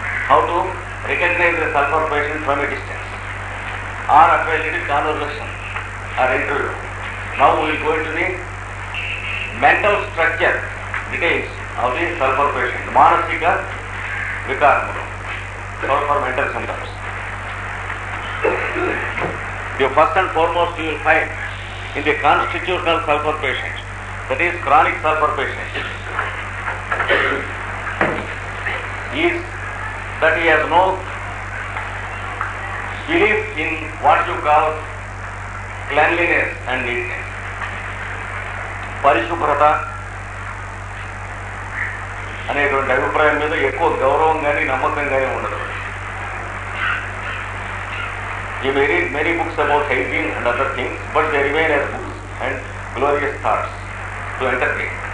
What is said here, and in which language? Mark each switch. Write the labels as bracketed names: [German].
[English] How to recognise the sulphur patient from a distance or at a little conversation or interview. Now will go to the mental structure details of the sulphur patient. [Telugu] మానసిక వికారములు, sulphur mental symptoms. [English] The first and foremost you will find in the constitutional sulfur patient, that is chronic sulfur patient, is that he has no belief in what you call cleanliness and neatness. [Telugu] పరిశుభ్రత అనేటువంటి అభిప్రాయం మీద ఎక్కువ గౌరవం కానీ నమ్మకం కానీ ఉండదు. [English] You may read many books about hygiene and other things, but they remain as books and glorious thoughts to entertain.